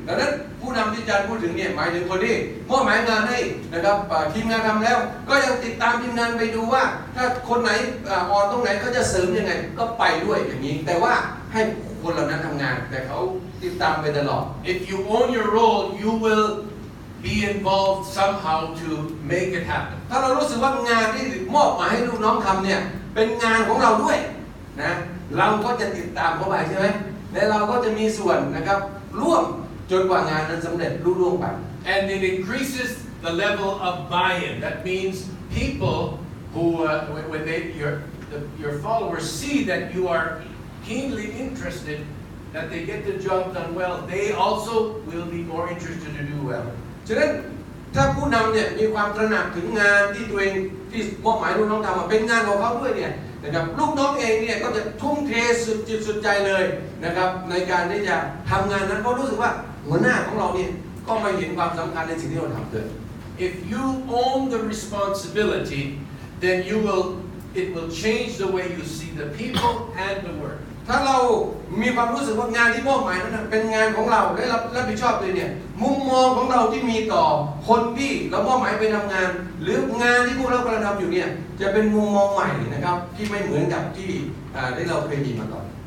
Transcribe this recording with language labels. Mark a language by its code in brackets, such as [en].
[th] ดังนั้นผู้นำที่อาจารย์พูดถึงเนี่ยหมายถึงคนที่มอบหมายงานให้นะครับทีมงานทำแล้วก็ยังติดตามทีมงานไปดูว่าถ้าคนไหนอ่อนตรงไหนเขาจะเสริมยังไงก็ไปด้วยอย่างนี้แต่ว่าให้คนเหล่านั้นทำงานแต่เขาติดตามไปตลอด [en] If you own your role, you will be involved somehow to make it happen. [th] ถ้าเรารู้สึกว่างานที่มอบหมายให้ลูกน้องทำเนี่ยเป็นงานของเราด้วยนะเราก็จะติดตามเข้าไปใช่ไหมและเราก็จะมีส่วนนะครับร่วมจนกว่างานนั้นสำเร็จรุ่งเรืองไป [en] And it increases the level of buy-in. That means people who, when your followers see that you are keenly interested, that they get the job done well, they also will be more interested to do well. [th] ฉะนั้นถ้าผู้นำเนี่ยมีความตระหนักถึงงานที่ตัวเองที่มอบหมายลูกน้องทำเป็นงานของเขาด้วยเนี่ยนะครับลูกน้องเองเนี่ยก็จะทุ่มเทสุดจิตสุดใจเลยนะครับในการที่จะทำงานนั้นเพราะรู้สึกว่าหัวหน้าของเราเนี่ยก็มาเห็นความสำคัญในสิ่งที่เราทำด้วย [en] If you own the responsibility, then it will change the way you see the people and the work. [th] ถ้าเรามีความรู้สึกว่างานที่มอบหมายนั้นเป็นงานของเราและรับผิดชอบเลยเนี่ยมุมมองของเราที่มีต่อคนที่เรามอบหมายไปทำงานหรืองานที่พวกเรากำลังทำอยู่เนี่ยจะเป็นมุมมองใหม่นะครับที่ไม่เหมือนกับที่เราเคยมีมาก่อน